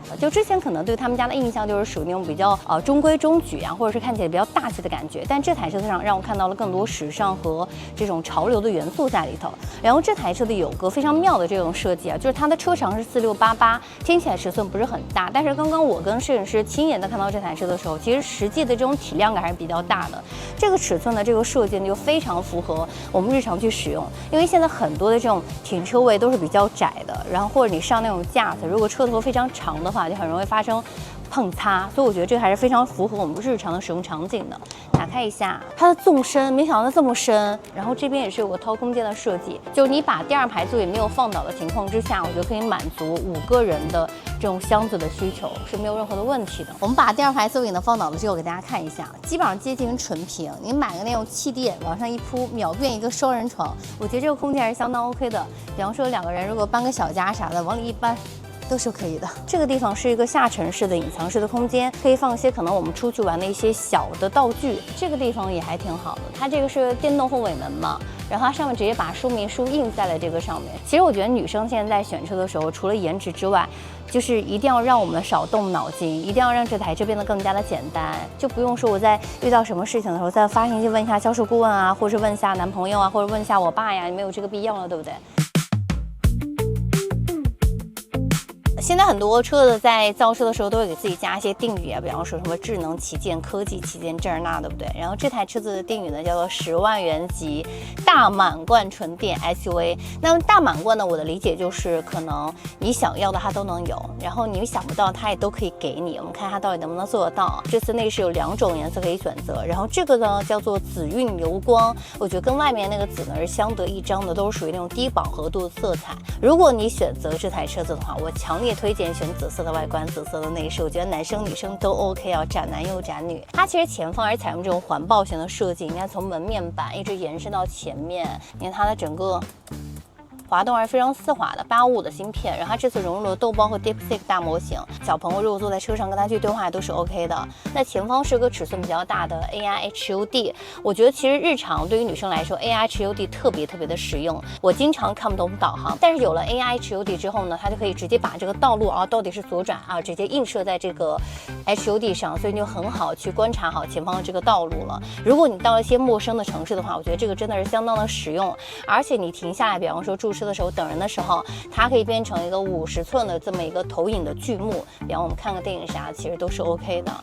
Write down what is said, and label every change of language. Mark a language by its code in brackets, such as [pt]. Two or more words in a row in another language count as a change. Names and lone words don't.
[zh] 就之前可能對他們家的印象就是屬於那種比較中規中矩啊，或者是看起來比較大氣的感覺，但這台車上讓我看到了更多時尚和這種潮流的元素在裡頭。然後這台車的有個非常妙的這種設計啊，就是它的車長是4688，聽起來尺寸不是很大，但是剛剛我跟攝影師親眼的看到這台車的時候，其實實際的這種體量感還是比較大的。這個尺寸的這個設計呢，就非常符合我們日常去使用，因为现在很多的这种停车位都是比较窄的，然后或者你上那种架子，如果车头非常长的话，就很容易发生碰擦，所以我觉得这个还是非常符合我们日常的使用场景的。打开一下它的纵深，没想到它这么深，然后这边也是有个掏空间的设计，就是你把第2排座椅没有放倒的情况之下，我觉得可以满足5个人的这种箱子的需求，是没有任何的问题的。我们把第2排座椅呢放倒了之后，给大家看一下，基本上接近纯平，你买个那种气垫往上一鋪，秒變一個雙人床，我覺得這個空間還是相當 OK 的。比方說2個人如果搬個小家啥的，往裡一搬都是可以的。這個地方是一個下沉式的隱藏式的空間，可以放一些可能我們出去玩的一些小的道具。這個地方也還挺好的，它這個是電動後尾門嘛，然後它上面直接把說明書印在了這個上面。其實我覺得女生現在在選車的時候，除了顏值之外，就是一定要讓我們少動腦筋，一定要讓這台車變得更加的簡單，就不用說我在遇到什麼事情的時候再發信息問一下銷售顧問啊，或者是問一下男朋友啊，或者問一下我爸呀，沒有這個必要了，對不對？現在很多車子在造車的時候都會給自己加一些定語啊，比方說什麼智能旗艦、科技旗艦這兒那，對不對？然後這台車子的定語呢叫做10萬元級大滿貫純電 SUV。那麼大滿貫呢，我的理解就是可能你想要的它都能有，然後你想不到它也都可以給你。我們看它到底能不能做得到。這次內飾有2種顏色可以選擇，然後這個呢叫做紫韻流光，我覺得跟外面那個紫呢是相得益彰的，都是屬於那種低飽和度的色彩。如果你選擇這台車子的話，我強烈推薦選紫色的外觀、紫色的內飾，我覺得男生女生都 OK 啊，展男又展女。它其實前方還是採用這種環抱型的設計，你看從門面板一直延伸到前面，你看它的整個滑動還是非常絲滑的，855的芯片，然後它這次融入了豆包和 DeepSeek 大模型，小朋友如果坐在車上跟它去對話都是 OK 的。那前方是個尺寸比較大的 [en] AI HUD， [zh] 我覺得其實日常對於女生來說 [en] AI HUD [zh] 特別的實用。我經常看不懂導航，但是有了 [en] AI HUD [zh] 之後呢，它就可以直接把這個道路啊到底是左轉啊，直接映射在這個 HUD 上，所以你就很好去觀察好前方的這個道路了。如果你到了一些陌生的城市的話，我覺得這個真的是相當的實用，而且你停下來，比方說駐車的時候，等人的時候，它可以变成一个50寸的这么一個投影的巨幕，比方我們看個電影啥，其實都是 OK 的。